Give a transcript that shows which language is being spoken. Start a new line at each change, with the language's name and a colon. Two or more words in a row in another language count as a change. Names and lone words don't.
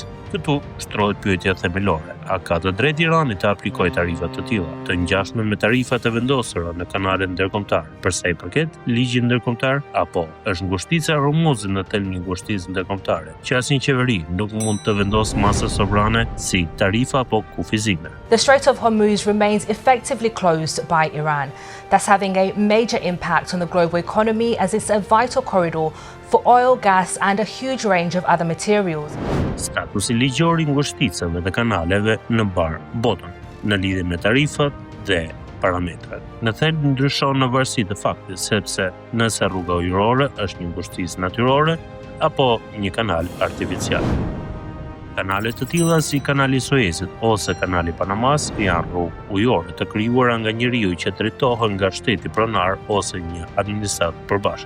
Albanian: Këtu shtrohet pyetja themelore. A ka të drejtë Irani të aplikojë tarifa të tilla, të ngjashme me tarifat e vendosura në kanalet ndërkombëtare, për sa i përket ligjit ndërkombëtar, apo është ngushtica e Hormuzit në tel një ngushticë ndërkombëtare, që asnjë qeveri nuk mund të vendosë masa sovrane si tarifa apo kufizime?
English: The Strait of Hormuz remains effectively closed by Iran. That's having a major impact on the global economy as it's a vital corridor for oil, gas and a huge range of other materials.
Albanian: Statusi ligjor i ngushticave dhe kanaleve në bar botën, në lidhje me tarifat dhe parametrat. Në thelb ndryshon në varësi të faktit, sepse nëse rruga ujërore është një ngushticë natyrore apo një kanal artificial. Kanale të tilla si kanali i Suezit ose kanali i Panamas janë rrugë ujore të krijuara nga njeriu që drejtohen nga shteti pronar ose një administratë përbashkët.